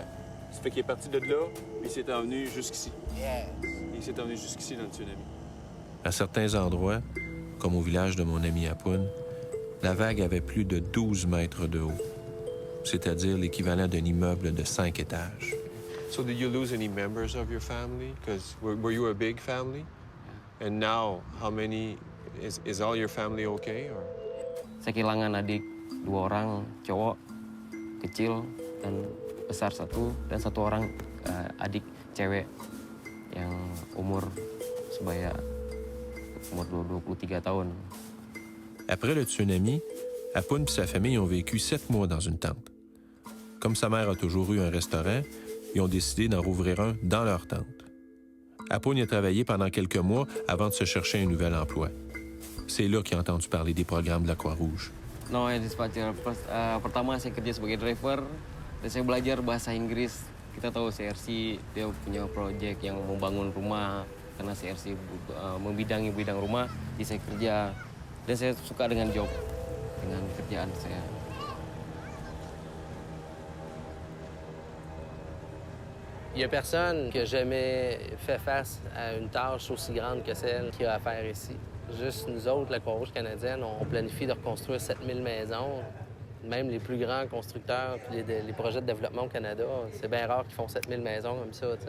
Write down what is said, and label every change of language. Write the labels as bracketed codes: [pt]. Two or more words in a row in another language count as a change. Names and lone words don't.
[fr] Ça fait qu'il est parti de là, puis il s'est envenu jusqu'ici. Il s'est envenu jusqu'ici dans le tsunami. À certains endroits, comme au village de mon ami Apoun, la vague avait plus de 12 mètres de haut, c'est-à-dire l'équivalent d'un immeuble de 5 étages. [en] So did you lose any members of your family? Because were you a big family? And now, how many, is all your family okay? Or? [id] Saya kehilangan adik 2 orang cowok kecil dan besar 1 dan 1 orang adik cewek yang umur sebaya umur 23 tahun. [fr] Après le tsunami, Apoun et sa famille ont vécu 7 mois dans une tente. Comme sa mère a toujours eu un restaurant, ils ont décidé d'en rouvrir un dans leur tente. Apoun y a travaillé pendant quelques mois avant de se chercher un nouvel emploi. C'est là qu'il a entendu parler des programmes de la Croix-Rouge. [en] No, dispatcher. [id] Pertama saya kerja sebagai driver dan saya belajar bahasa Inggris. Kita tahu CRC dia punya proyek yang membangun rumah karena CRC membidangi bidang rumah. Jadi saya kerja dan saya suka dengan kerjaan saya. [fr] Il n'y a personne qui a jamais fait face à une tâche aussi grande que celle qu'il y a à faire ici. Juste nous autres, la Croix-Rouge canadienne, on planifie de reconstruire 7000 maisons. Même les plus grands constructeurs puis les projets de développement au Canada, c'est bien rare qu'ils font 7000 maisons comme ça, tu sais.